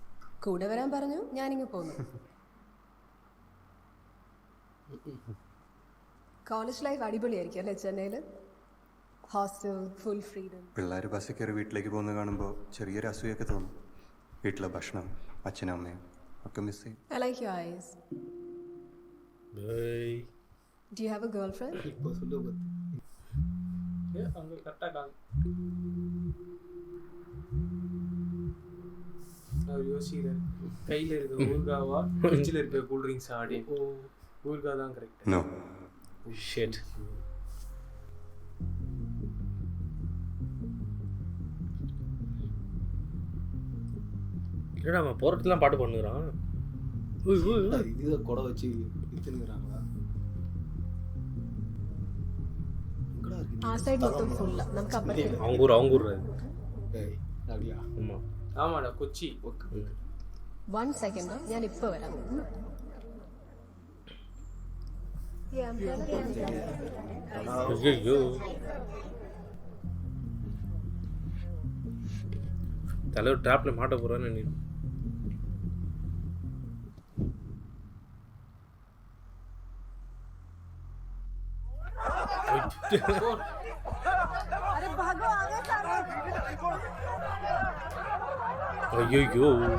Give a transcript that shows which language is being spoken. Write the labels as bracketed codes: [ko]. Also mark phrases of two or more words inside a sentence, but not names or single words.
[ml] കൂടെ വരാൻ പറഞ്ഞു, ഞാനിങ്ങ് പോന്നു. [en] college life [ml] അടിപൊളിയായിരിക്കും അല്ലേ ചെന്നൈയിൽ? ഹോസ്റ്റൽ, [en] full freedom. [ml] പിള്ളേർ ബസ്സിൽ കയറി വീട്ടിലേക്ക് പോകുന്നത് കാണുമ്പോൾ ചെറിയൊരു അസൂയൊക്കെ തോന്നും. വീട്ടിലെ ഭക്ഷണം, അച്ഛനും അമ്മയും ഒക്കെ മിസ് ചെയ്യും. [en] I like your eyes. Bye. Do you have a girlfriend? [ta] அங்கே கரெக்டாக கால் அவர் யோசிக்கிறார், கையில் இருக்க ஊர்காவா ஃப்ரிட்ஜில் இருக்க கூல்ட்ரிங்க்ஸ் ஆடி ஊர்கா தான் கரெக்ட். [en] No. Shit. [ta] என்னடா அவன் போகிறதுலாம் பாட்டு பண்ணுறான். இதுதான் கொடை வச்சு வித்துனுக்குறாங்களா? [ml] ആ സൈഡ് മൊത്തം ഫുള്ള്. നമുക്ക് അപ്പുറത്തേക്ക് [ta] அவங்க ஊர் அது. அப்படியா? ஆமாம் ஆமாடா கொச்சி. [ml] 1 second, ഞാൻ ഇപ്പോൾ വരാം. [ta] ஐயோ தலைவர் ட்ராப்ல மாட்ட போறான்னு நீ. ஐயோ